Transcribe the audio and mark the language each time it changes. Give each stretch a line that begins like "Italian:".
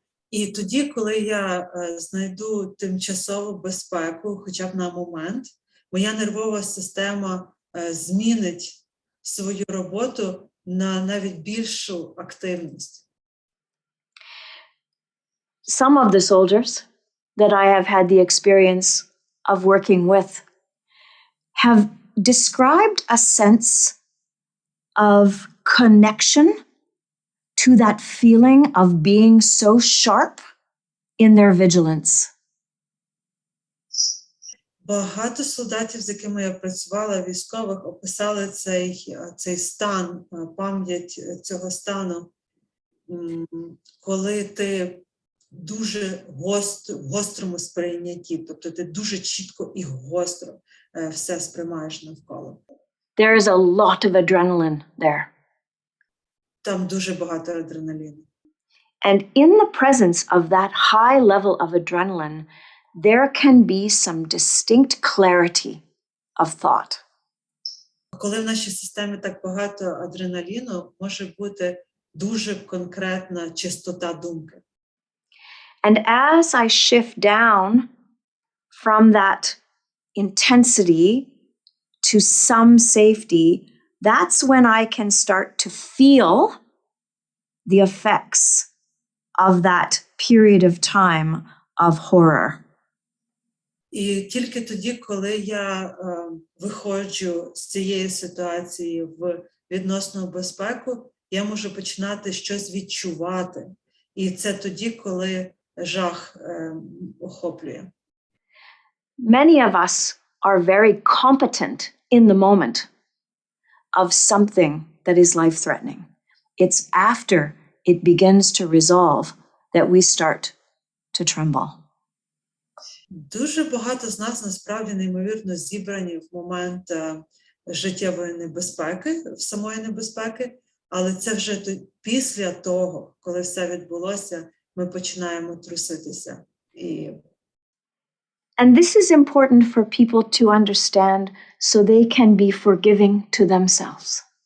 Ukrainian: І тоді, коли я знайду тимчасову безпеку, хоча б на момент, моя нервова система змінить свою роботу на навіть більшу активність.
English: Some of the soldiers that I have had the experience of working with have described a sense of connection to that feeling of being so sharp in their vigilance.
Ukrainian: Багато солдатів, з якими я працювала, військових, описали цей стан, пам'ять цього стану, коли ти дуже в гострому сприйнятті, тобто ти дуже чітко і гостро все сприймаєш навколо.
English: There is a lot of adrenaline there.
Ukrainian: Там дуже багато адреналіну.
English: And in the presence of that high level of adrenaline, there can be some distinct clarity of thought.
Ukrainian: Коли в нашій системі так багато адреналіну, може бути дуже конкретна чистота думки.
English: And as I shift down from that intensity to some safety, that's when I can start to feel the effects of that period of time of horror.
Ukrainian: І тільки тоді, коли я виходжу з цієї ситуації в відносну безпеку, я можу починати щось відчувати. І це тоді, коли жах охоплює.
English: Many of us are very competent in the moment of something that is life-threatening. It's after it begins to resolve that we start to tremble.
Ukrainian: Дуже багато з нас насправді неймовірно зібрані в момент життєвої небезпеки, в самої небезпеки, але це вже після того, коли все відбулося, ми починаємо труситися.
English: And this is important for people to understand so they can be forgiving to themselves.